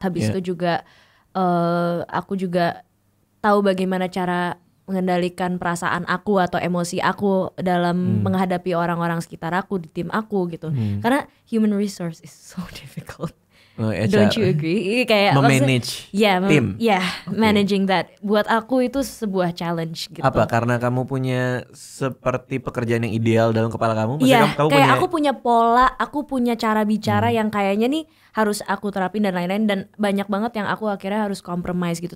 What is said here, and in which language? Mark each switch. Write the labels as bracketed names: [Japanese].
[Indonesian] Habis itu juga aku juga tahu bagaimana cara mengendalikan perasaan aku atau emosi aku dalam menghadapi orang-orang sekitar aku di tim aku gitu. [English] Karena human resource is so difficult. Don't you agree? Kayak [Indonesian] memanage tim. [English] Managing that. [Indonesian] Buat aku itu sebuah challenge gitu. Apa? Karena kamu punya seperti pekerjaan yang ideal dalam kepala kamu? Iya, kayak aku punya pola, aku punya cara bicara yang kayaknya nih harus aku terapin dan lain-lain, dan banyak banget yang aku akhirnya harus compromise gitu.